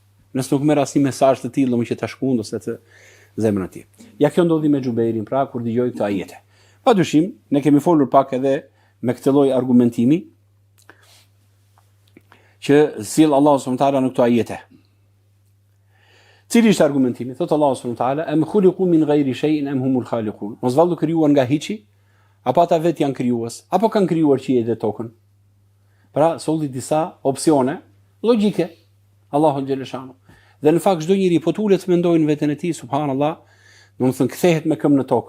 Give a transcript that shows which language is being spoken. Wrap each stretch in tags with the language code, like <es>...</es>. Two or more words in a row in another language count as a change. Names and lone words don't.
<sq>Nëse nuk merr asnjë mesazh të tillë që ta shkund ose të zemrën e tij. Ja kjo ndodhi me Xhubeirin, pra kur dëgjoi këtë ajete. Padyshim, ne kemi folur pak edhe me këtë lloj argumentimi që sill</sq> <ar>الله سبحانه وتعالى</ar> <sq>në këto ajete. Cili është argumentimi?</sq> <ar>Thot الله سبحانه وتعالى: "أم خلقوا من غير شيء أم هم الخالقون."</ar> <sq>Mos vallu krijuar nga hiçi, apo ata vetë janë krijues, apo kanë krijuar qiellin dhe tokën. Pra, solli disa opsione logjike.</sq> <ar>الله جل شأنه.</ar> <sq>Dhe në fakt çdo njeri po tulet mendojnë veten e tij, subhanallahu, domethënë kthehet me këmbë në tokë.</sq>